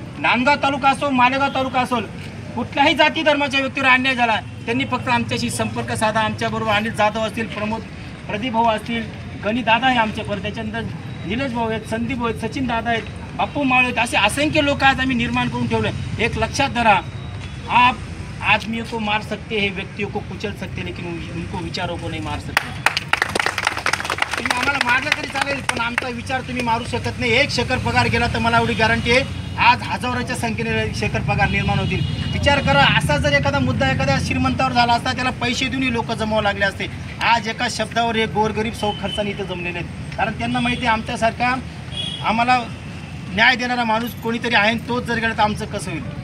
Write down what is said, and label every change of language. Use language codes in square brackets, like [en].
[mr] नांदगाव तालुका असो, मालेगाव तालुका असो, कुठल्याही जाती धर्माच्या व्यक्तीवर अन्याय झाला, त्यांनी फक्त आमच्याशी संपर्क साधा. आमच्याबरोबर अनिल जाधव असतील, प्रदीप भाऊ असतील, गणी दादा आहे आमच्याबरोबर, त्याच्यानंतर निलेश भाऊ आहेत, संदीप भाऊ आहेत, सचिन दादा आहेत, बाप्पू माळ आहेत, असे असंख्य लोक आज आम्ही निर्माण करून ठेवले. एक लक्षात धरा, [hi] आप आदमियों को मार सकते हैं, व्यक्तियों को कुचल सकते, लेकिन उनको विचारों को नहीं मार सकते. [mr] तुम्ही आम्हाला मारलं तरी चालेल, पण आमचा विचार तुम्ही मारू शकत नाही. एक शेकर पगार गेला तर मला एवढी गॅरंटी आहे आज हजाराच्या संख्येने शेकर पगार निर्माण होतील. विचार करा, असा जर एखादा मुद्दा एखाद्या श्रीमंतावर झाला असता, त्याला पैसे देऊनही लोक जमावं लागले असते. आज एका शब्दावर हे गोरगरीब सौ खर्चाने इथे जमलेले आहेत. कारण त्यांना माहिती आहे आमच्यासारखा आम्हाला न्याय देणारा माणूस कोणीतरी आहे, तोच जर गेला तर आमचं कसं होईल.